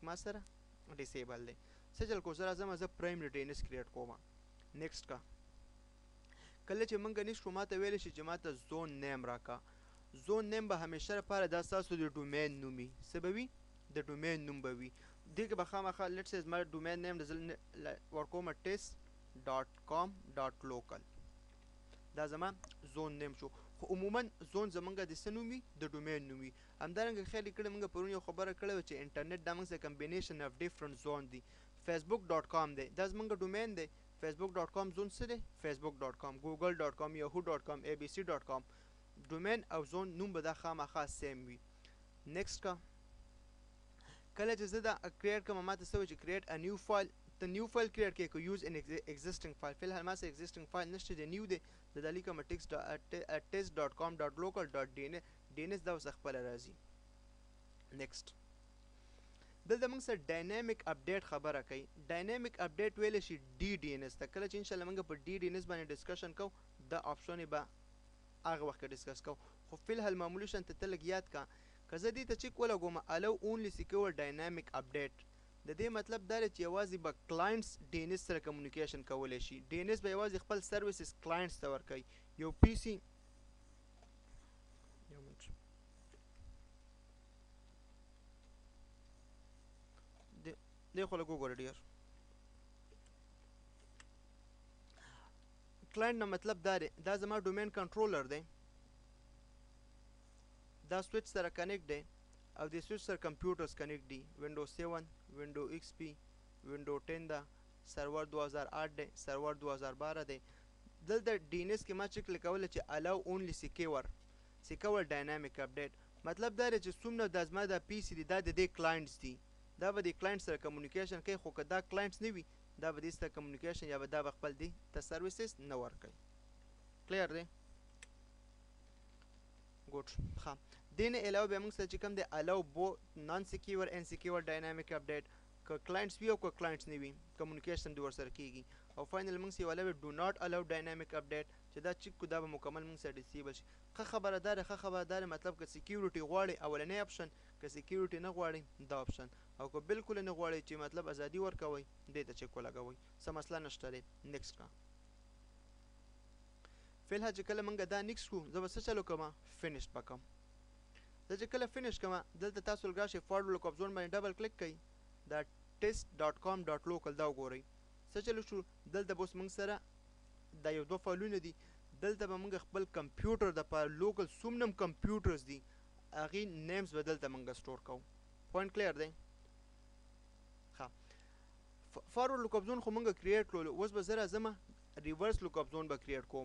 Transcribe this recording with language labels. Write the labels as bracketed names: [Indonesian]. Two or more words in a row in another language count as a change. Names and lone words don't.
[Pashto] ما سره ډیسیبل دی څه چل کو زه راځم زه [English] primary DNS [Pashto] کریټ کوم نیکسټ کا کله چې موږ نیکسټ کو ماته ویلی شي چې ماته [English] zone name [Pashto] راکا [English] zone name [Pashto] به همیشه لپاره دا ستاسو د ډومین نوم وي څه به وي د ډومین نوم به وي دې کې به خامخا [English] let's say my domain name [Pashto] ورکوم test.com.local دا زما [English] zone name [Pashto] شو خو عموما زون زمونږ د څه نوم وي د ډومین نوم وي همدارنګه خیال یې کړی موږ پرون یو خبره کړې وه چې انټرنیټ دا موږ سره [English] combination of different zone [Pashto] دي facebook.com دی دا زمونږ ډومین دی facebook.com زون څه دی facebook.com google.com yahoo.com abc.com ډومین او زون نوم به دا خامخا سیم وي نیکسټ کا کله چې زه دا کریټ کوم ماته څه وایي چې [English] create a new file [Pashto] ته [English] new file [Pashto] کریټ کې که [English] use an existing file [Pashto] فی الحال ما سره [English] existing file [Pashto] نشته دی نیو دی زه دا لیکم test.com.local.dns دا اوس خپله راځي نیکسټ دلته موږ سره [English] dynamic update [Pashto] خبره کوي [English] dynamic update [Pashto] ویلی شي ډي ډي ان اس ته کله چې انشاءالله موږ په ډي ډي ان اس باندې ډسکشن کوو دا آپشن به هغه وخت ډیسکس کوو. خو فی الحال معمولی شان ته لږ یاد کا که زه دې ته چیک ولګوم [English] allow only secure dynamic update [Pashto] د دې مطلب دا دی چې یوازې به کلاینټس ډي ان اس سره کمیونیکیشن کولی شي. ډي ان اس به یوازې خپل سرویسز کلاینټس ته ورکوي. یو پی سي یو منټ دې خو لږ وګوره ډیر کلاینټ نه مطلب دا دی دا زما [English] domain controller [Pashto] دی دا سویچ سره کنیکټ دی او د سویچ سره کمپیوټرز کنیکټ دي وینډو 7 وینډو ایکس پی وینډو 10 دا سرور 2008 دی سرور 2012 دی. دلته ډي ان اس کې ما چیک لیکولی چې [English] allow only secure dynamic update [Pashto] مطلب دا دی چې څومره د زما د پی سي دي دا د دې کلاینټس دي دا به د کلاینټ سره کمیونیکیشن کوي. خو که دا کلاینټس نه وي دا به دې سره کمیونیکیشن یا به دا به خپل دي ته سرویسز نه ورکوي. کلیر دی ګوډ ښه دې نه علاوه بیا موږ سره چې کوم دی [English] allow both non-secure and secure dynamic update [Pashto] که کلاینټس وي او که کلاینټس نه وي کمیونیکیشن دې ورسره کېږي. او فاینل موږ سره یو علاوه [English] do not allow dynamic update [Pashto] چې دا چیک کو دا به مکمل موږ سره ډیسیبل شي. ښه خبردار مطلب که سکیورټي غواړي اولنی اپشن که سکیورټي نه غواړي دا اپشن او که بالکل نه غواړي چې مطلب ازادي ورکوي دې ته چیک ولګوئ څه مسله نشته دی. نیکسټ کا فی الحال چې کله موږ دا نیکسټ کړو زه به څه چلو کوم فینیش به کوم. زه چې کله فینیش کوم دلته تاسو راشئ [English] forward lookup zone [Pashto] باندې [English] double click [Pashto] کړئ دا test.com.local دا وګورئ څه چلو شو. دلته به اوس موږ سره دا یو دوه فایلونه دي دلته به موږ خپل کمپیوټر د پاره لوکل څومره کمپیوټرز دي هغې نیمز به دلته موږ سټور کوو. [English] point clear [Pashto] دی ښه [English] forward lookup zone [Pashto] خو موږ کریټ کړلو اوس به زه راځم [English] reverse lookup zone [Pashto] به کریټ کوم.